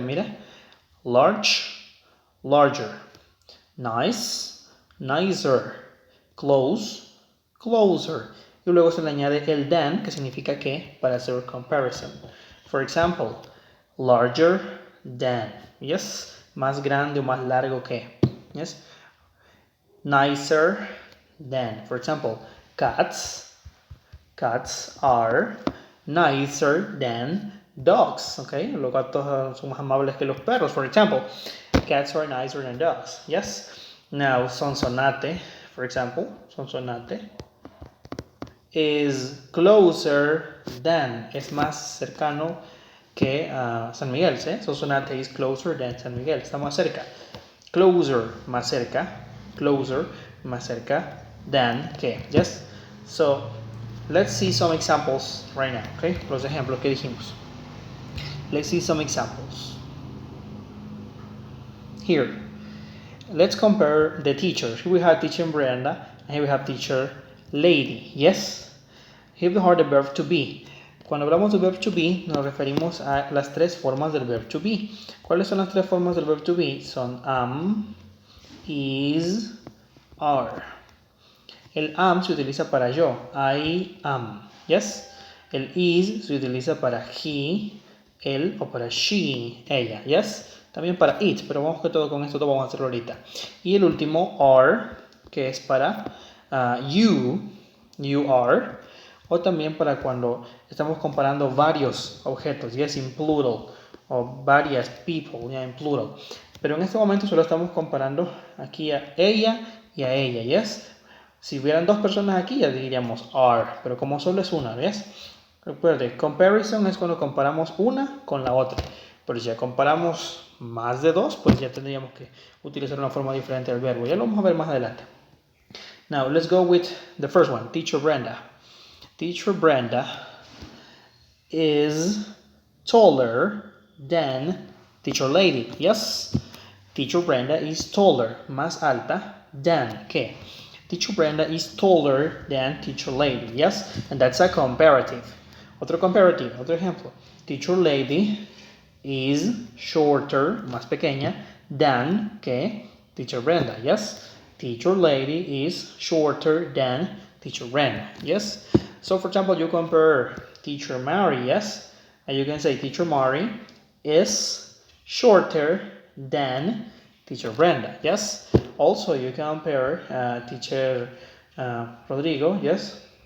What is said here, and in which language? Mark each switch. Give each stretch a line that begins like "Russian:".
English: Mira, large, larger. Nice, nicer. Close, closer.
Spanish: Y luego se le añade el than, que significa que, para hacer comparison.
English: For example, larger than. Yes,
Spanish: más grande o más largo que.
English: Yes. Nicer than. For example, cats are nicer than dogs.
Spanish: Okay, los gatos son más amables que los perros.
English: For example, cats are nicer than dogs. Yes. Now, sonsonate, for example, sonsonate is closer than,
Spanish: es más cercano que
English: San Miguel, ¿sí? Sonsonate is closer than San Miguel,
Spanish: está más cerca.
English: Closer,
Spanish: más cerca.
English: Closer,
Spanish: más cerca
English: than que. Yes? So, let's see some examples right now, okay?
Spanish: Los ejemplos que dijimos.
English: Let's see some examples. Here, let's compare the teachers. Here we have teacher Brenda, and here we have teacher Lady. Yes? Here we have the verb to be.
Spanish: Cuando hablamos de verb to be, nos referimos a las tres formas del verb to be. ¿Cuáles son las tres formas del verb to be? Son am, is, are. El am se utiliza para yo.
English: I am.
Spanish: Yes? El is se utiliza para he, él o para she, ella. Yes? También para it, pero vamos que todo con esto vamos a hacerlo ahorita. Y el último, are, que es para you are. O también para cuando estamos comparando varios objetos, yes,
English: in plural.
Spanish: O varias
English: people, yeah, in plural.
Spanish: Pero en este momento solo estamos comparando aquí a ella y a ella, yes. Si hubieran dos personas aquí, ya diríamos are, pero como solo es una, ¿ves? Recuerde, comparison es cuando comparamos una con la otra. Pero si ya comparamos más de dos, pues ya tendríamos que utilizar una forma diferente del verbo. Ya lo vamos a ver más adelante.
English: Now, let's go with the first one, Teacher Brenda. Teacher Brenda is taller than Teacher Lady. Yes? Teacher Brenda is taller,
Spanish: más alta,
English: than, ¿qué? Teacher Brenda is taller than Teacher Lady. Yes? And that's a comparative.
Spanish: Otro comparative, otro ejemplo. Teacher Lady
English: is shorter,
Spanish: más pequeña, than, ¿qué?
English: Teacher Brenda. Yes? Teacher Lady is shorter than Teacher Brenda. Yes? So, for example, you compare Teacher Mary, yes? And you can say Teacher Mary is shorter than Teacher Brenda, yes? Also, you compare Teacher Rodrigo, yes?